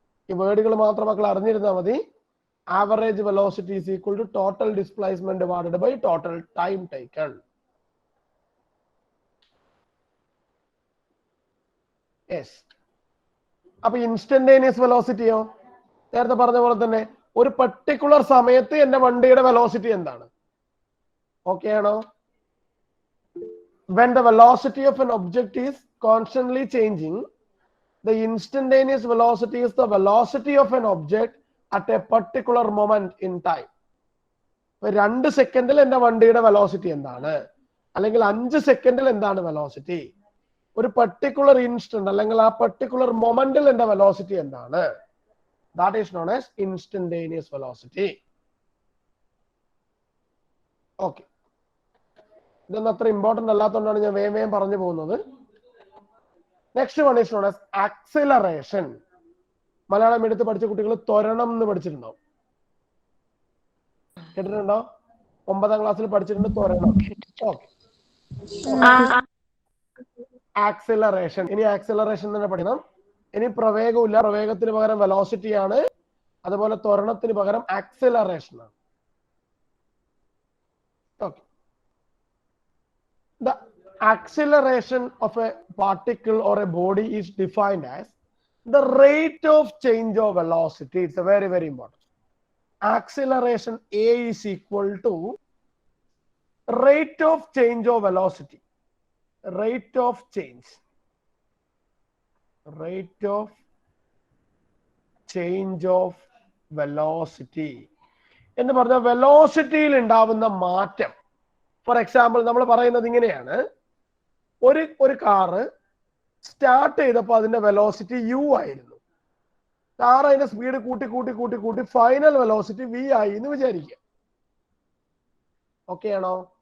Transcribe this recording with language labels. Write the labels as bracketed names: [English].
[Malayalam] ഈ വേർഡുകൾ മാത്രം മക്കൾ അറിഞ്ഞിരുന്നാൽ മതി. [English] Average velocity is equal to total displacement divided by total time taken. [Malayalam] Yes. അപ്പൊ ഇൻസ്റ്റന്റേനിയസ് വെലോസിറ്റിയോ നേരത്തെ പറഞ്ഞ പോലെ തന്നെ ഒരു പെർട്ടിക്കുലർ സമയത്ത് എന്റെ വണ്ടിയുടെ വെലോസിറ്റി എന്താണ്? ഓക്കെ ആണോ? [English] When the velocity of an object is constantly changing, the instantaneous velocity is the velocity of an object at a particular moment in time. [Malayalam] 2 സെക്കൻഡിൽ എന്റെ വണ്ടിയുടെ വെലോസിറ്റി എന്താണ്, അല്ലെങ്കിൽ 5 സെക്കൻഡിൽ എന്താണ് വെലോസിറ്റി, ഒരു പെർട്ടിക്കുലർ ഇൻസ്റ്റന്റ് അല്ലെങ്കിൽ ആ പെർട്ടിക്കുലർ മൊമെന്റിൽ എന്റെ വെലോസിറ്റി എന്താണ്? [English] That is known as instantaneous velocity. Okay. [Malayalam] ഇതൊന്നും അത്ര ഇമ്പോർട്ടന്റ് അല്ലാത്തതുകൊണ്ടാണ് ഞാൻ വേഗം പറഞ്ഞു പോകുന്നത്. [English] Next one is known as acceleration. [Malayalam] Malayalam എടുത്ത് പഠിച്ച കുട്ടികൾ ത്വരണം എന്ന് പഠിച്ചിട്ടുണ്ടോ? കേട്ടിട്ടുണ്ടോ? 9ാം ക്ലാസ്സിൽ പഠിച്ചിട്ടുണ്ട് ത്വരണം. ഓക്കെ. ആക്സിലറേഷൻ. ഇനി ആക്സിലറേഷൻ തന്നെ പഠിക്കണം. ഇനി പ്രവേഗമില്ല, പ്രവേഗത്തിന് പകരം വെലോസിറ്റി ആണ്. അതുപോലെ ത്വരണത്തിന് പകരം ആക്സിലറേഷൻ ആണ്. Okay. [English] The acceleration of a particle or a body is defined as the rate of change of velocity. It's a very, very important. Acceleration A is equal to rate of change of velocity. Rate of change. Rate of change of velocity. [Malayalam] എന്ന് പറഞ്ഞാൽ വെലോസിറ്റിയിൽ ഉണ്ടാവുന്ന മാറ്റം. For example നമ്മൾ പറയുന്നത് ഇങ്ങനെയാണ്, ഒരു car start ചെയ്തപ്പോൾ അതിന്റെ വെലോസിറ്റി u ആയിരുന്നു. കാർ അതിന്റെ സ്പീഡ് കൂട്ടി കൂട്ടി കൂട്ടി കൂട്ടി ഫൈനൽ വെലോസിറ്റി v ആയി എന്ന് വിചാരിക്കുക. ഓക്കെ ആണോ?